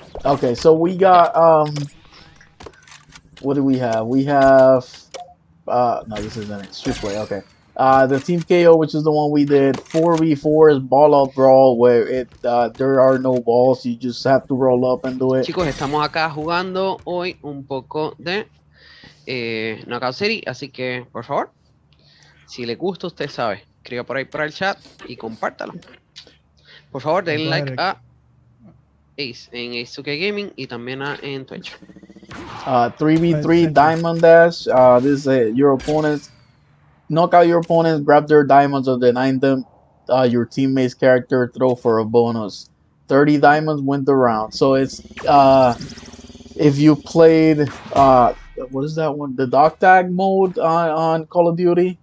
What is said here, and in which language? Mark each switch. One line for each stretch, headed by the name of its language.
English: Okay, so we got what do we have? We have no, this isn't it. Street play. Okay. The team KO, which is the one we did. 4v4 is ball up brawl, where there are no balls. You just have to roll up and do it.
Spanish: Chicos, estamos acá jugando hoy un poco de Knockout City, así que por favor, si les gusta, usted sabe, escriba por ahí por el chat y compártalo. Por favor, denle
English: Go like ahead.
Spanish: a Ace en Ace2K Gaming y también en Twitch.
English: 3v3 Diamond Dash. This is your opponents. Knock out your opponents, grab their diamonds or deny them. Your teammate's character throw for a bonus. 30 diamonds win the round. So it's if you played what is that one? The dog tag mode on Call of Duty,